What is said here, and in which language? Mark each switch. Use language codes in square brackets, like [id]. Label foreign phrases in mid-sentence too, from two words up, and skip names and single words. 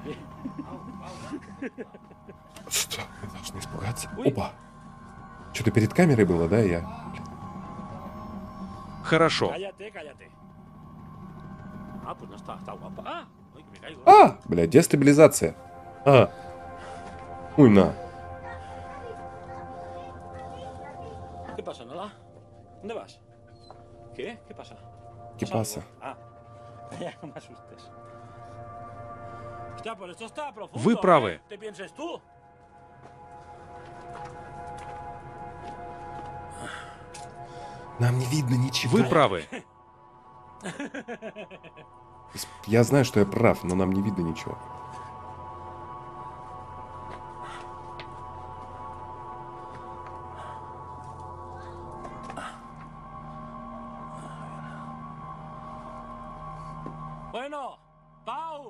[ru] Что? Мы должны испугаться. Опа! Что-то перед камерой было, да? Я... Хорошо. А! Бля, дестабилизация. Уй, на. [es] ¿Qué pasa, Nala? ¿Dónde vas? ¿Qué? ¿Qué pasa? ¿Qué pasa? Ah, ya no me asustes. Hostia, pero esto está profundo. [ru] Вы правы. [es] ¿Te pienses tú? [ru] Нам не видно ничего. Вы правы. Я знаю, что я прав, но нам не видно ничего. [es] Bueno, Pau.